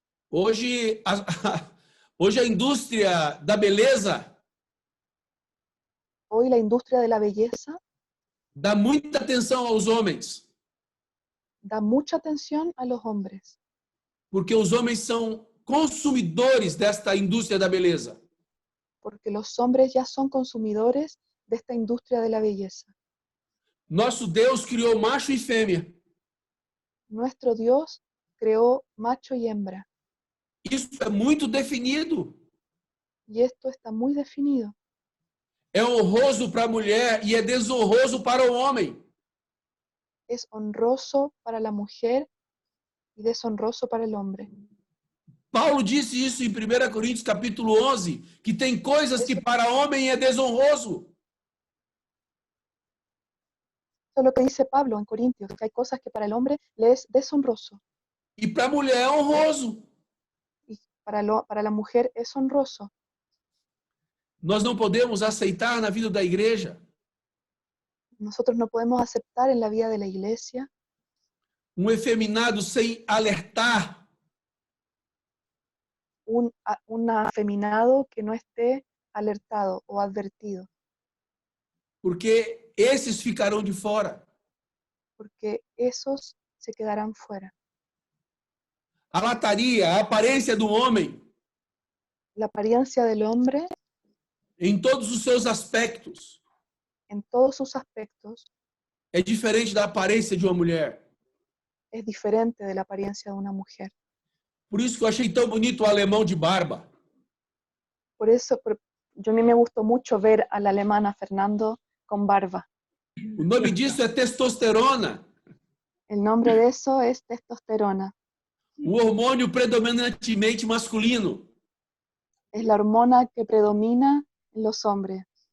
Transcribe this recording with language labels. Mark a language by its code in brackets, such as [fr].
[pt] Hoje a indústria da beleza [es] Hoy la industria de la belleza [pt] dá muita atenção aos homens, [es] da mucha atención a los hombres, [pt] porque os homens são consumidores desta indústria da beleza. [es] porque los hombres ya son consumidores de esta industria de la belleza. [pt] Nosso Deus criou macho e fêmea. [es] Nuestro Dios creó macho y hembra, [pt] Isso é muito definido. [es] y esto está muy definido. [pt] É honroso para a mulher e é desonroso para o homem. [es] Es honroso para la mujer y deshonroso para el hombre. [pt] Paulo disse isso em 1 Coríntios capítulo 11, que tem coisas que para homem é desonroso. [es] Eso es lo que dice Pablo en Corintios, que hay cosas que para el hombre le es deshonroso [pt] E para a mulher é honroso. [es] y para la mujer es honroso. [pt] Nós não podemos aceitar na vida da igreja [es] Nosotros no podemos aceptar en la vida de la iglesia [pt] efeminado sem alertar, [es] un afeminado que no esté alertado o advertido, [pt] porque esses ficarão de fora. [es] porque esos se quedarán fuera. [pt] A lataria, a aparência do homem, [es] La apariencia del hombre, [pt] em todos os seus aspectos, [es] en todos sus aspectos, [pt] é diferente da aparência de uma mulher. [es] es diferente de la apariencia de una mujer. [pt] Por isso que eu achei tão bonito o alemão de barba. [es] Por eso a mí me gustó mucho ver a la alemana Fernando con barba. [pt] O nome disso é testosterona, [es] El nombre de eso es testosterona. [pt] o hormônio predominantemente masculino. [es] Es la hormona que predomina en los hombres.